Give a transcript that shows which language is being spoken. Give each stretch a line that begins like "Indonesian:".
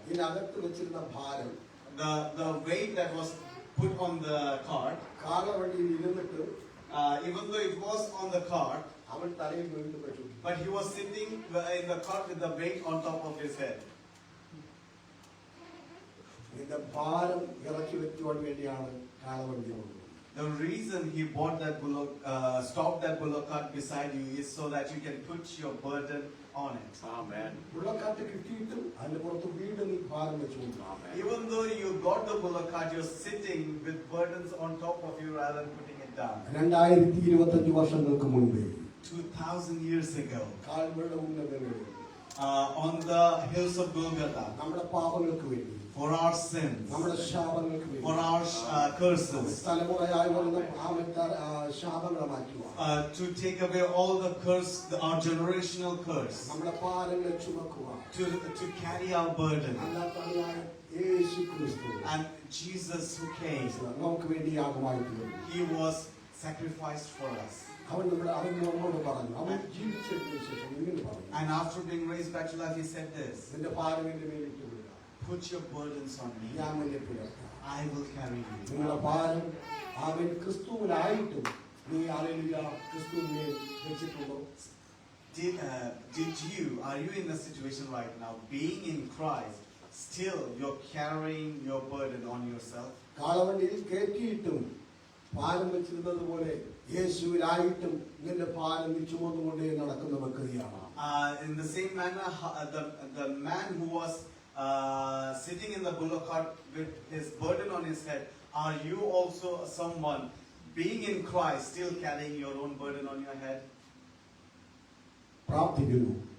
Malayalam: ഇതിനകത്ത് വെച്ചിരുന്ന ഭാരം
English: the weight that was put on the cart,
Malayalam: കാളവണ്ടിയിൽ ഇരുന്നിട്ട്
English: even though it was on the cart,
Malayalam: അവൻ തലയിൽ വീണ്ടും വെച്ചു.
English: but he was sitting in the cart with the weight on top of his head.
Malayalam: നിന്റെ ഭാരം ഇറക്കി വെക്കുവാൻ വേണ്ടിയാണ് കാളവണ്ടി കൊണ്ടുപോകുന്നത്.
English: The reason he bought that bullock, stopped that bullock cart beside you is so that you can put your burden on it. Amen.
Malayalam: ഉള്ളക്കാറ്റ് കിട്ടിയിട്ടും അതിന്റെ പുറത്ത് വീട് നീ ഭാരം വെച്ചുകൊണ്ട്
English: Even though you got the bullock cart, you're sitting with burdens on top of you rather than putting it down.
Malayalam: 2025 വർഷങ്ങൾക്ക് മുൻപേ
English: 2000 years ago,
Malayalam: കാൽവരുടെ ഉന്നതങ്ങളിൽ
English: on the hills of Golgotha,
Malayalam: നമ്മുടെ പാപങ്ങൾക്ക് വേണ്ടി
English: for our sins,
Malayalam: നമ്മുടെ ശാപങ്ങൾക്ക് വേണ്ടി
English: for our curses,
Malayalam: തലമുറയായി വരുന്ന ശാപങ്ങളെ മാറ്റുക
English: to take away all the curse, our generational curse,
Malayalam: നമ്മുടെ ഭാരങ്ങളെ ചുമക്കുക
English: to carry our burden.
Malayalam: അല്ലാത്തവനായ യേശു ക്രിസ്തു
English: And Jesus who came,
Malayalam: നമുക്ക് വേണ്ടി യാഗമായി തീർന്നു.
English: he was sacrificed for us.
Malayalam: അവൻ നമ്മോട് പറഞ്ഞു, അവൻ ജീവിച്ചതിന് ശേഷം ഇങ്ങനെ പറഞ്ഞു,
English: And after being raised back to life, he said this:
Malayalam: നിന്റെ ഭാരം എന്റെ മേലിട്ട് വിടുക,
English: put your burdens on me,
Malayalam: ഞാൻ നിന്നെ പുലർത്താം.
English: I will carry you.
Malayalam: നിങ്ങളുടെ ഭാരം അവൻ ക്രിസ്തുവിലായിട്ടും നീ ഹല്ലേലൂയ ക്രിസ്തുവിനെ വെച്ചിട്ടുണ്ടോ?
English: Are you in a situation right now, being in Christ, still you're carrying your burden on yourself?
Malayalam: കാളവണ്ടിയിൽ കയറ്റിയിട്ടും ഭാരം വെച്ചിരുന്നത് പോലെ യേശുവിലായിട്ടും നിന്റെ ഭാരം നീ ചുമന്നുകൊണ്ടേ നടക്കുന്ന വ്യക്തിയാണ്.
English: In the same manner, the man who was sitting in the bullock cart with his burden on his head, are you also someone being in Christ, still carrying your own burden on your head?
Malayalam: പ്രാർത്ഥിക്കുന്നു,